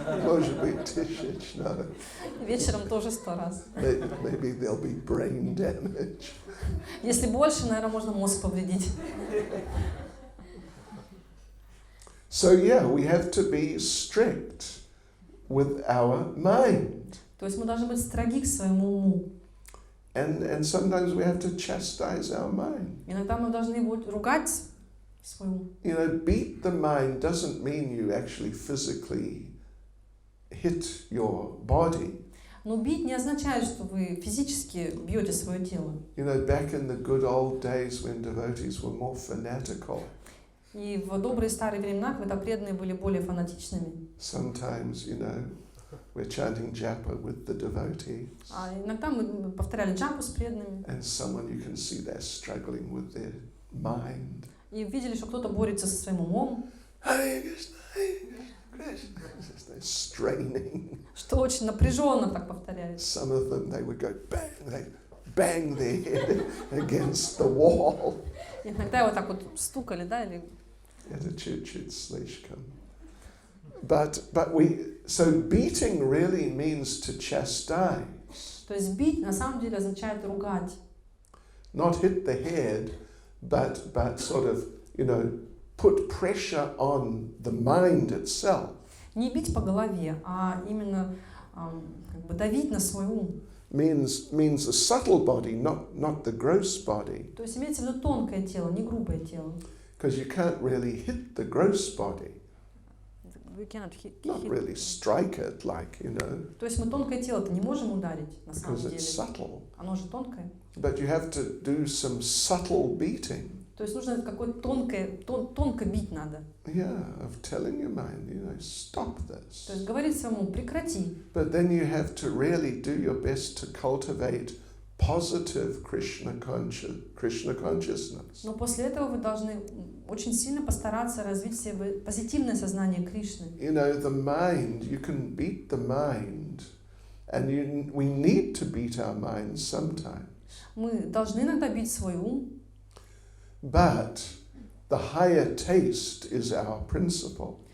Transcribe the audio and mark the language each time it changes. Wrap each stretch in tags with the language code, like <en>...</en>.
<ru>Может быть, 1000, no. Вечером тоже 100 раз.</ru> <en>Maybe there'll be brain damage.</en> <ru>Если больше, наверное, можно мозг повредить.</ru> <en>So yeah, we have to be strict with our mind.</en> <ru>То есть мы должны быть строги к своему уму.</ru> <en>And sometimes we have to chastise our mind.</en> <ru>Иногда мы должны его ругать свой ум.</ru> <en>You know, beat the mind doesn't mean you actually physically hit your body.</en> <ru>Но бить не означает, что вы физически бьете свое тело.</ru> <en>You know, back in the good old days when devotees were more fanatical,</en> <ru>И в добрые старые времена, когда преданные были более фанатичными,</ru> <en>sometimes, you know, we're chanting japa with the devotees,</en> <ru>а иногда мы повторяли джапу с преданными,</ru> <en>and someone you can see they're struggling with their mind.</en> <ru>и видели, что кто-то борется со своим умом,</ru> <en>Hare Krishna, Krishna. They're straining.</en> <ru>что очень напряженно так повторяют.</ru> <en>Some of them, they would go bang, they bang their head against the wall.</en> <ru>Иногда его так вот стукали, да, или... Это чуть-чуть слишком.</ru> <en>But so beating really means to chastise.</en> <ru>То есть бить на самом деле означает ругать.</ru> <en>Not hit the head, but sort of, you know, put pressure on the mind itself.</en> <ru>Не бить по голове, а именно как бы давить на свой ум.</ru> <en>Means the subtle body, not the gross body.</en> <ru>То есть имеется в виду тонкое тело, не грубое тело.</ru> <en>Because you can't really hit the gross body. We cannot hit. Not really strike it like, you know.</en> <ru>То есть мы тонкое тело-то не можем ударить, на самом</ru> <en>Because</en> <ru>деле.</ru> <en>it's subtle.</en> <ru>Оно же тонкое.</ru> <en>But you have to do some subtle beating.</en> <ru>То есть нужно какое-то тонко бить надо.</ru> <en>Yeah, of telling your mind, you know, stop this.</en> <ru>То есть говорить самому, прекрати.</ru> <en>But then you have to really do your best to cultivate positive Krishna consciousness.</en> <ru>Но после этого вы должны очень сильно постараться развить в себе позитивное сознание Кришны.</ru> <en>You know, the mind, you can beat the mind, and we need to beat our minds sometimes.</en> <ru>Мы должны иногда бить свой ум,</ru> <en>But the higher taste is our principle,</en>